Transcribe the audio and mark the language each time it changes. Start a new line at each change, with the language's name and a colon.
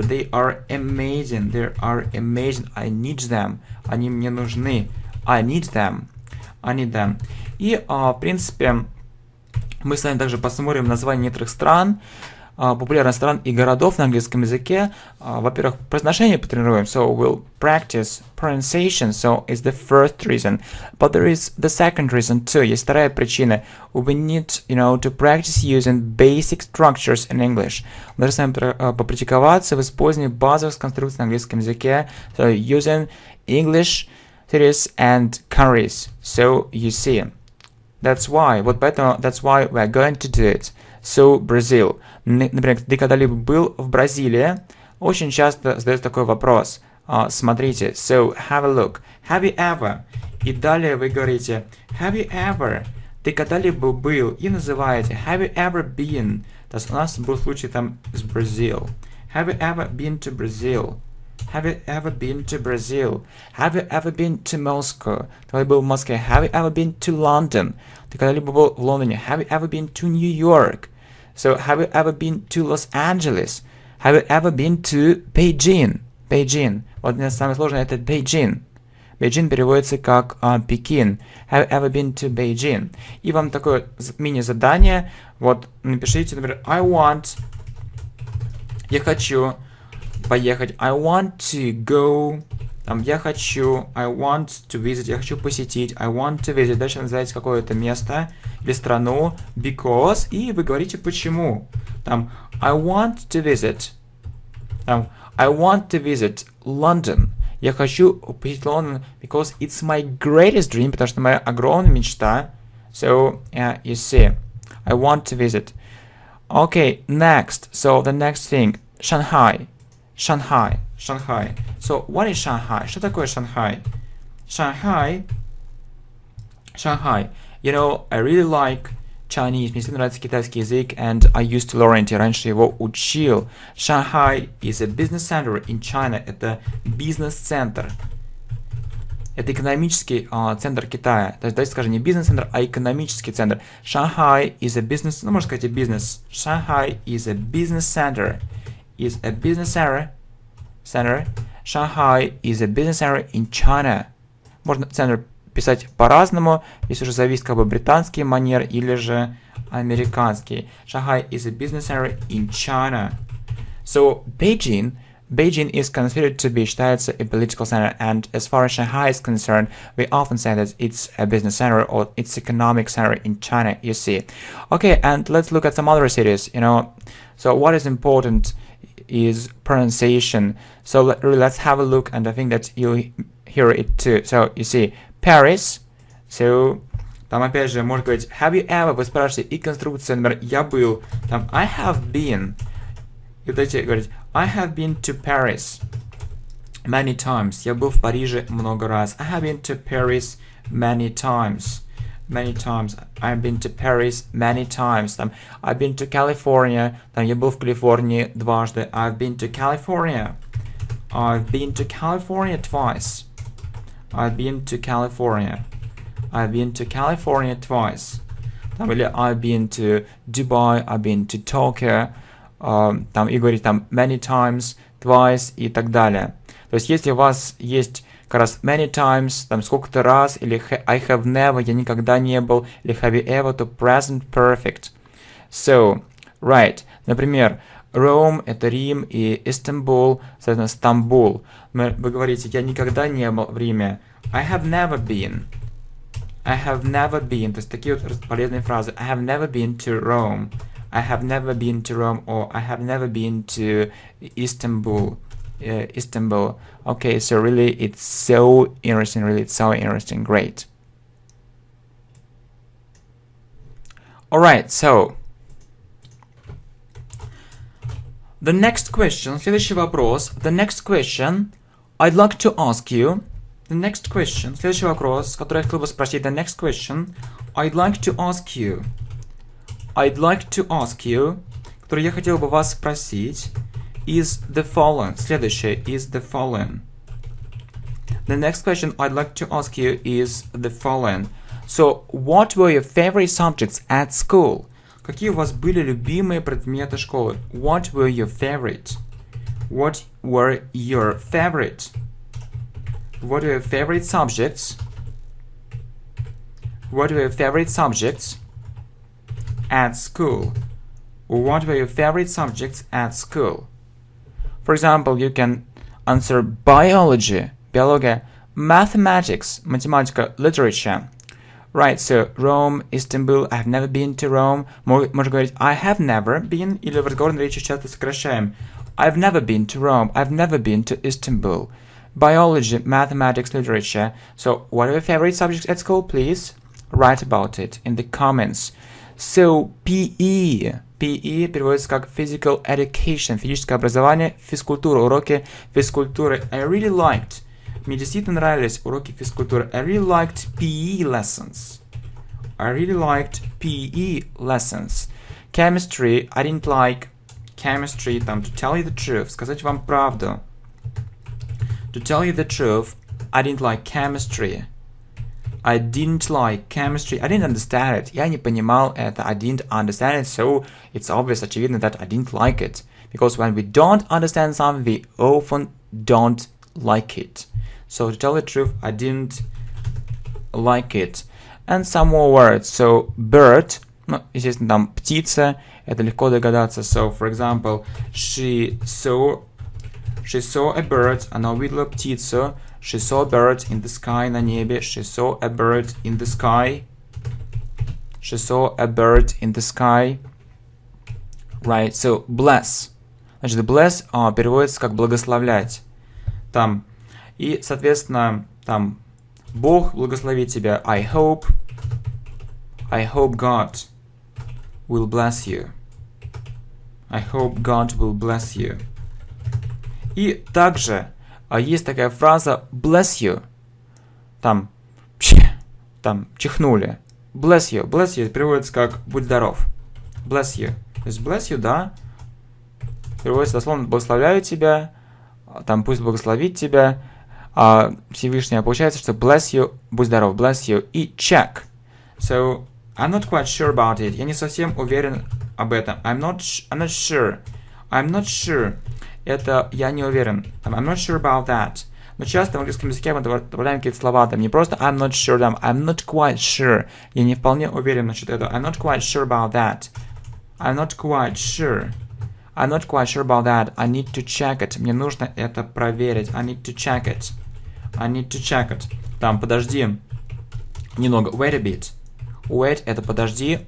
English: They are amazing. I need them.
Russian: Они мне нужны.
English: I need them.
Russian: И, в принципе, мы с вами также посмотрим названия некоторых стран, популярных стран и городов на английском языке. Во-первых, произношение потренируем.
English: So we'll practice pronunciation. So it's the first reason. But there is the second reason too.
Russian: Есть вторая причина.
English: We need, to practice using basic structures in English.
Russian: Мы должны с вами попрактиковаться в использовании базовых конструкций на английском языке.
English: So using English cities and countries. So you see. That's why we are going to do it. So, Brazil.
Russian: Например, ты когда-либо был в Бразилии? Очень часто задается такой вопрос. Смотрите.
English: So, have a look. Have you ever?
Russian: И далее вы говорите
English: have you ever?
Russian: Ты когда-либо был? И называете
English: have you ever been?
Russian: То есть у нас был случай там с Brazil.
English: Have you ever been to Brazil? Have you ever been to Brazil? Have you ever been to Moscow?
Russian: Ты когда был в Москве?
English: Have you ever been to London?
Russian: Ты когда-либо был в Лондоне?
English: Have you ever been to New York? So, have you ever been to Los Angeles? Have you ever been to Beijing? Beijing.
Russian: Вот самое сложное это Beijing. Beijing переводится как Пекин.
English: Have you ever been to Beijing?
Russian: И вам такое мини-задание. Вот напишите, например, я хочу поехать.
English: I want to go.
Russian: Там, я хочу.
English: I want to visit.
Russian: Я хочу посетить.
English: I want to visit.
Russian: Дальше называете какое-то место или страну.
English: Because.
Russian: И вы говорите почему.
English: Там, I want to visit. Там, I want to visit London.
Russian: Я хочу посетить Лондон.
English: Because it's my greatest dream.
Russian: Потому что моя огромная мечта.
English: So, you see. I want to visit. Okay, next. So, the next thing. Shanghai. Shanghai. Shanghai. So, what is Shanghai?
Russian: Что такое Шанхай?
English: Shanghai. Shanghai. You know, I really like Chinese.
Russian: Мне всегда нравится китайский язык,
English: and I used to learn it.
Russian: Раньше его учил.
English: Shanghai is a business center in China.
Russian: Это бизнес-центр. Это экономический центр Китая. То есть, давайте скажем, не бизнес-центр, а экономический центр.
English: Shanghai is a business,
Russian: ну, можно сказать, и бизнес.
English: Shanghai is a business center. Is a business center. Shanghai is a business center in China.
Russian: Можно центр писать по-разному. Здесь уже зависит как бы британский манер или же американский.
English: Shanghai is a business center in China. So, Beijing is considered to be,
Russian: считается,
English: a political center, and as far as Shanghai is concerned, we often say that it's a business center or it's economic center in China, you see. Okay, and let's look at some other cities, you know. So what is important is pronunciation. So let's have a look, and I think that you'll hear it too. So you see, Paris.
Russian: So там опять же можно говорить
English: have you ever,
Russian: вы спрашиваете, и конструкция, например, я был, там
English: I have been.
Russian: И вот эти говорить
English: I have been to Paris many times.
Russian: Я был в Париже много раз.
English: I have been to Paris many times. Many times. I've been to Paris many times. Там, I've been to California.
Russian: Там, я был в Калифорнии дважды.
English: I've been to California. I've been to California twice. I've been to California. I've been to California twice. Там, или I've been to Dubai. I've been to Tokyo.
Russian: Там, и говорить там
English: many times, twice
Russian: и так далее. То есть, если у вас есть как раз
English: many times,
Russian: там сколько-то раз, или
English: I have never,
Russian: я никогда не был, или
English: have you ever,
Russian: то present perfect.
English: So, right.
Russian: Например, Rome — это Рим, и Istanbul, соответственно, Стамбул. Вы говорите, я никогда не был в Риме.
English: I have never been. I have never been.
Russian: То есть, такие вот полезные фразы.
English: I have never been to Rome. I have never been to Rome, or I have never been to Istanbul. Istanbul. Okay, so really it's so interesting, great. Alright, so the next question,
Russian: следующий вопрос.
English: The next question I'd like to ask you. The next question,
Russian: следующий вопрос, который я хотел бы спросить.
English: The next question I'd like to ask you. I'd like to ask you,
Russian: который я хотел бы вас спросить,
English: is the following.
Russian: Следующее
English: is the following. The next question I'd like to ask you is the following. So, what were your favorite subjects at school?
Russian: Какие у вас были любимые предметы школы?
English: What were your favorite? What were your favorite? What were your favorite subjects? What were your favorite subjects at school? What were your favorite subjects at school? For example, you can answer biology, биология, mathematics, математика, literature. Right, so Rome, Istanbul, I have never been to Rome.
Russian: Можно говорить
English: I have never been,
Russian: или в разговорной речи часто сокращаем.
English: I've never been to Rome, I've never been to Istanbul. Biology, mathematics, literature. So, what are your favorite subjects at school, please? Write about it in the comments.
Russian: So, PE переводится как Physical Education, физическое образование, физкультура, уроки физкультуры.
English: I really liked,
Russian: мне действительно нравились уроки физкультуры.
English: I really liked PE lessons. I really liked PE lessons. Chemistry, I didn't like chemistry, там, to tell you the truth,
Russian: сказать вам правду.
English: to tell you the truth, I didn't like chemistry. I didn't like chemistry. I didn't understand it.
Russian: Я не понимал это.
English: I didn't understand it. So it's obvious, очевидно, that I didn't like it. Because when we don't understand something, we often don't like it. So to tell the truth, I didn't like it. And some more words.
Russian: So bird, ну, естественно, там птица. Это легко догадаться.
English: So, for example, she saw a bird.
Russian: Она увидела птицу.
English: She saw a bird in the sky,
Russian: на небе.
English: She saw a bird in the sky. She saw a bird in the sky. Right, so bless.
Russian: Значит, bless переводится как благословлять. Там. И, соответственно, там Бог благословит тебя.
English: I hope God will bless you. I hope God will bless you.
Russian: И также есть такая фраза bless you. Там чихнули. Bless you. Bless you переводится как будь здоров.
English: Bless you.
Russian: То есть bless you, да, переводится дословно благословляю тебя. Там пусть благословит тебя Всевышний. Получается, что bless you, будь здоров.
English: Bless you. И check. So, I'm not quite sure about it.
Russian: Я не совсем уверен об этом.
English: I'm not sure. I'm not sure.
Russian: Это я не уверен.
English: I'm not sure about that.
Russian: Но часто в английском языке мы добавляем какие-то слова. Там не просто
English: I'm not sure,
Russian: там
English: I'm not quite sure.
Russian: Я не вполне уверен насчет этого.
English: I'm not quite sure about that. I'm not quite sure. I'm not quite sure about that. I need to check it.
Russian: Мне нужно это проверить.
English: I need to check it. I need to check it.
Russian: Там подожди немного.
English: Wait a bit.
Russian: Wait это подожди.